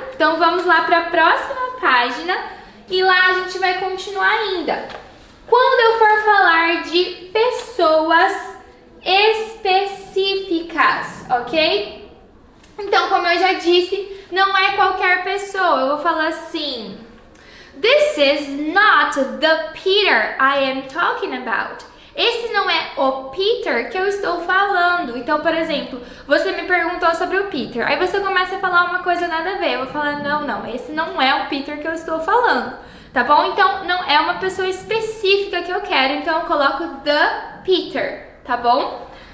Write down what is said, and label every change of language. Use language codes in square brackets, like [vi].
[pt] Então, vamos lá para a próxima página e lá a gente vai continuar ainda. Quando eu for falar de pessoas específicas, ok? Então, como eu já disse, não é qualquer pessoa. Eu vou falar assim, [en] This is not the Peter I am talking about. [pt] Esse não é o Peter que eu estou falando. Então, por exemplo, você me perguntou sobre o Peter. Aí você começa a falar uma coisa nada a ver. Eu vou falar, não, esse não é o Peter que eu estou falando. Tá bom? Então, não é uma pessoa específica que eu quero. Então, eu coloco the Peter. Tá bom?